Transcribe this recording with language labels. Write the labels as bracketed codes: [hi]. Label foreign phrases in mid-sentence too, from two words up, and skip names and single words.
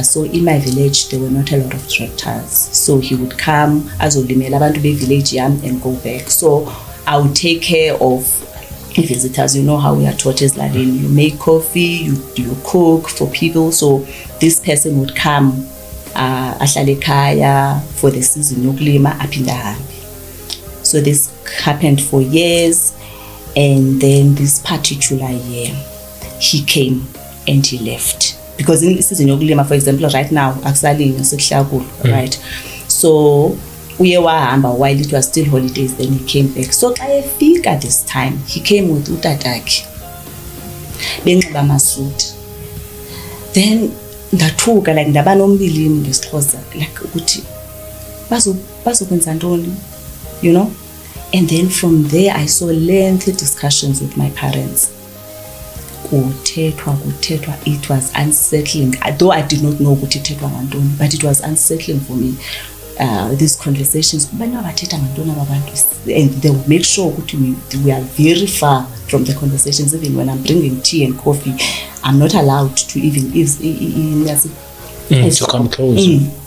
[en] So in my village there were not a lot of tractors, so he would come [xh] azolimela abantu be village yam [en] and go back. So I would take care of visitors. You know how we are taught as Ladin, you make coffee, you cook for people. So this person would come [xh] ahlale ekhaya [en] for the season [xh] yokulima aphinda hambe. [en] So this happened for years, and then this particular year he came and he left. Because in season yokulima, for example, right now [xh] akusalimi sekuhlakula, [en] right? So [xh] uye wahamba [en] while it was still holidays, then he came back. So [xh] xa efika [en] this time, he came with [xh] utatakhe benxiba amasuti. Then ndathuka, like ndaba nombilini ngesixhosa, like ukuthi bazokwenza ntoni, [en] you know. And then from there I saw lengthy discussions with my parents. Kuthethwa, it was unsettling. Though I did not know [xh] ukuthi ithethwa ngantoni, [en] but it was unsettling for me. These conversations, and they would make sure we are very far from the conversations. Even when I'm bringing tea and coffee, I'm not allowed to even to come close.